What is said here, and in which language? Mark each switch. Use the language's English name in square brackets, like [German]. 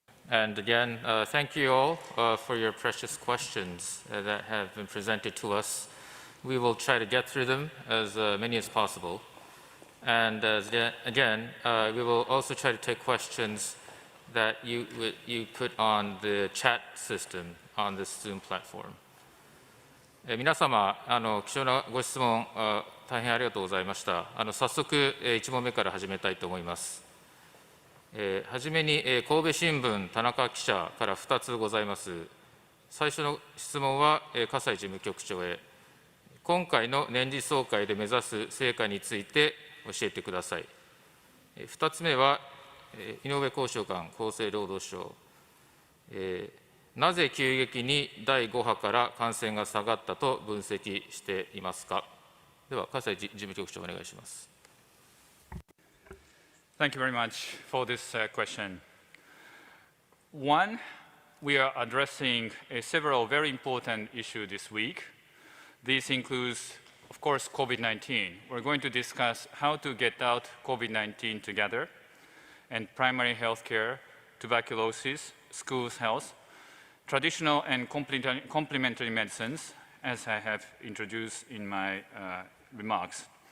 [English] And again, thank you all for your precious questions that have been presented to us. We will try to get through them as many as possible. And again, we will also try to take questions that you put on the chat system on this Zoom platform. [Japanese] 皆様、貴重なご質問大変ありがとうございました。早速、1問目から始めたいと思います。はじめに、神戸新聞田中記者から2つございます。最初の質問は、笠井事務局長へ。今回の年次総会で目指す成果について教えてください。 2つ目は、井上交渉官、厚生労働省。なぜ急激に第5波から感染が下がったと分析していますか。では、笠井事務局長、お願いします。 [English] Thank you very much for this question. One, we are addressing several very important issues this week. This includes, of course, COVID-19. We're going to discuss how to get out COVID-19 together, and primary health care, tuberculosis, schools health, traditional and complementary medicines, as I have introduced in my remarks.